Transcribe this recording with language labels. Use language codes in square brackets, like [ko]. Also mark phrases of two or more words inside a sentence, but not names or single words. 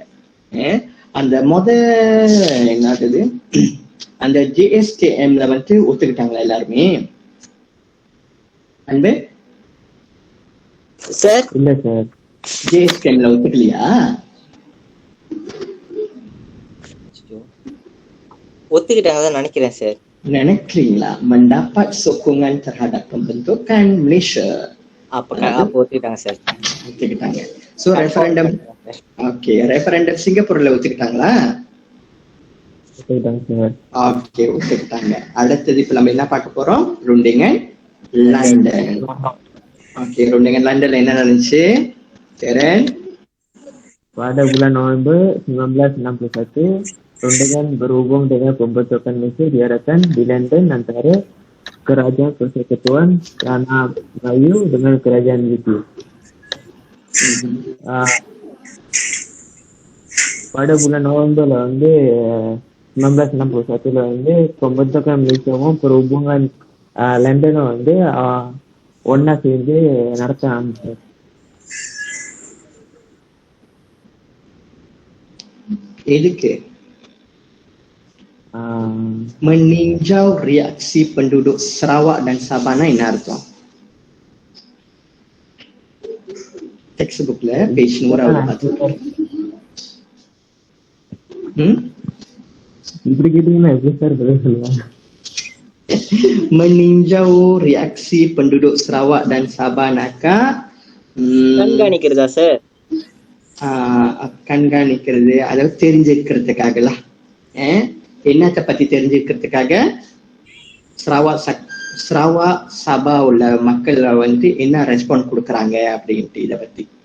[ta] அந்த என்னது அந்த JSKMல வந்து ஒத்துக்கிட்டாங்களா எல்லாருமே? அன்பு சார் இல்ல சார், JSKMல ஒத்துக்கலையா? ஒத்துக்கிட்டாங்கதான் நினைக்கிறேன் சார். நினைக்கிறீங்களா? [ms] mendapat sokongan terhadap pembentukan Malaysia. [ta] அப்ப ஒத்துக்கிட்டாங்க சார். ஒத்துக்கிட்டாங்க. சோ ரெஃபரண்டம், ஓகே, ரெஃபரண்டம் சிங்கப்பூர்ல ஒத்துக்கிட்டாங்களா? ஒத்துக்கிட்டாங்க சார். ஓகே, ஒத்துக்கிட்டாங்க. அடுத்தது இப்ப நம்ம என்ன பார்க்க போறோம்? ருண்டிங்கன் லண்டன். ஓகே, ருண்டிங்கன் லண்டன்ல என்ன நடந்துச்சு சரண்? [ms] Pada bulan November 1961, Rundingan berhubung dengan pembentukan Malaysia diadakan di London antara Kerajaan Persekutuan Tanah Melayu dengan Kerajaan British. Pada bulan November [ta] வந்து 1961 வந்து [ms] pembentukan Malaysiaவும் [ta] perhubungan லண்டனும் வந்து ஒன்னா சேர்ந்து நடத்த ஆரம்பிச்சார். எதுக்கு? [ms] Meninjau reaksi penduduk Sarawak dan Sabah [ta] என்ன அர்த்தம்? [en] Textbookல page 100 [ta] இப்படி கேட்டீங்கன்னா எப்படி சார் பதில் சொல்லுவாங்க? [ms] meninjau reaksi penduduk Sarawak dan Sabah naka [ta] கண்காணிக்கிறதா சார்? கண்காணிக்கிறது, அதாவது தெரிஞ்சுக்கிறதுக்காகலாம். என்னத்தை பத்தி தெரிஞ்சுக்கிறதுக்காக Sarawak Sabah உள்ள மக்கள் வந்து என்ன ரெஸ்பாண்ட் கொடுக்குறாங்க அப்படின்ட்டு இதை பத்தி.